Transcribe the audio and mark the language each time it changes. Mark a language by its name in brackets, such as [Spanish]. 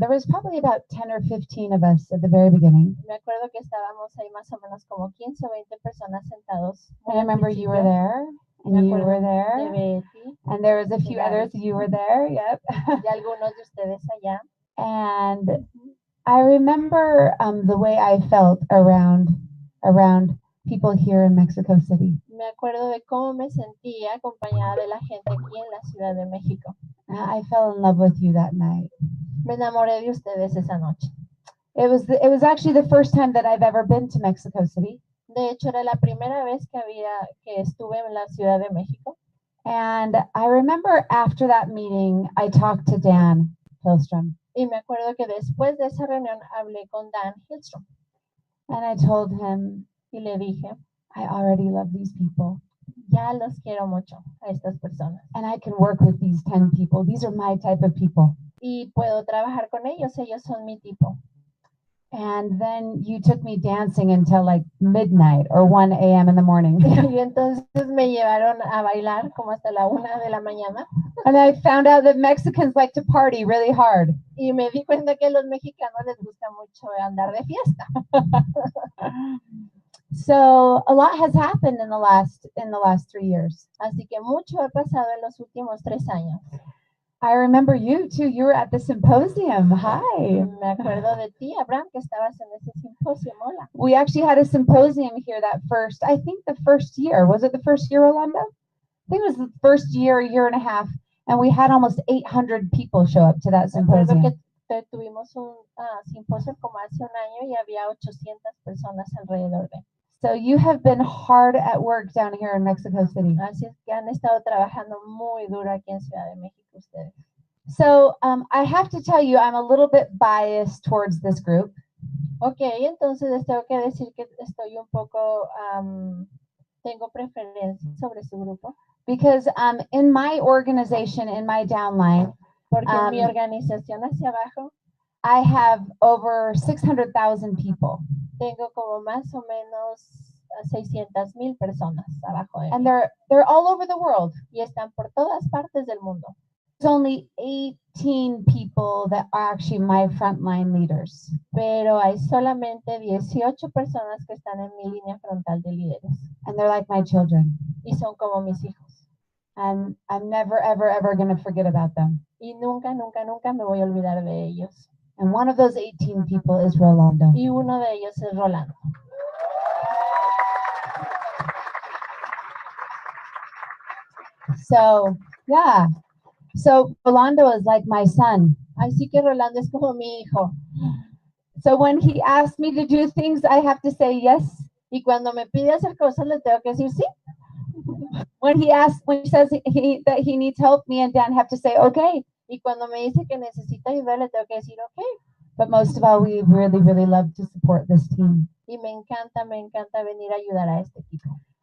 [English] There was probably about 10 or 15 of us at the very beginning. [Spanish] Me acuerdo que estábamos ahí más o menos como 15 o 20 personas sentados. [English] And I remember you were there, and you were there, and there was a few others. You were there, yep. [Spanish] Y algunos de ustedes allá. [English] And I remember the way I felt around people here in Mexico City. [Spanish] Me acuerdo de cómo me sentía acompañada de la gente aquí en la Ciudad de México. [English] I fell in love with you that night. [Spanish] Me enamoré de ustedes esa noche. [English] It was actually the first time that I've ever been to Mexico City. [Spanish] De hecho, era la primera vez que estuve en la Ciudad de México. [English] And I remember after that meeting, I talked to Dan Hillstrom. [Spanish] Y me acuerdo que después de esa reunión hablé con Dan Hillstrom. [English] And I told him, [Spanish] y le dije, [English] I already love these people. [Spanish] Ya los quiero mucho a estas personas. [English] And I can work with these 10 people. These are my type of people. [Spanish] Y puedo trabajar con ellos. Ellos son mi tipo. [English] And then you took me dancing until like midnight or 1 a.m. in the morning. [Spanish] Y entonces me llevaron a bailar como hasta la 1 de la mañana. [English] And I found out that Mexicans like to party really hard. [Spanish] Y me di cuenta que a los mexicanos les gusta mucho andar de fiesta. [English] So a lot has happened in the last 3 years. [Spanish] Así que mucho ha pasado en los últimos 3 años. [English] I remember you too. You were at the symposium. Hi. [Spanish] Me acuerdo de ti, Abraham, que estabas en ese simposio. Hola. [English] We actually had a symposium here the first year. Was it the first year, Rolando? I think it was the first year and a half. And we had almost 800 people show up to that symposium. [Spanish] Que tuvimos un simposio como hace un año y había 800 personas alrededor de. [English] So you have been hard at work down here in Mexico City. [Spanish] Así es que han estado trabajando muy duro aquí en Ciudad de México ustedes. [English] So I have to tell you, I'm a little bit biased towards this group. [Spanish] Okay, entonces les tengo que decir que estoy un poco, tengo preferencia sobre su grupo. [English] Because in my organization, in my downline, [Spanish] porque en mi organización hacia abajo, [English] I have over 600,000 people. [Spanish] Tengo como más o menos 600,000 personas abajo de mí. [English] And they're all over the world. [Spanish] Y están por todas partes del mundo. [English] There's only 18 people that are actually my frontline leaders. [Spanish] Pero hay solamente 18 personas que están en mi línea frontal de líderes. [English] And they're like my children. [Spanish] Y son como mis hijos. [English] And I'm never, ever, ever going to forget about them. [Spanish] Y nunca, nunca, nunca me voy a olvidar de ellos. [English] And one of those 18 people is Rolando. [Spanish] Y uno de ellos es Rolando. [English] So, yeah. So Rolando is like my son. [Spanish] Así que Rolando es como mi hijo. [English] So when he asks me to do things, I have to say yes. [Spanish] Y cuando me pide hacer cosas, le tengo que decir sí. [English] When he says that he needs help, me and Dan have to say okay. [Spanish] Y cuando me dice que necesita ayuda, le tengo que decir ok. [English] But most of all, we really, really love to support this team. [Spanish] Y me encanta venir a ayudar a este equipo.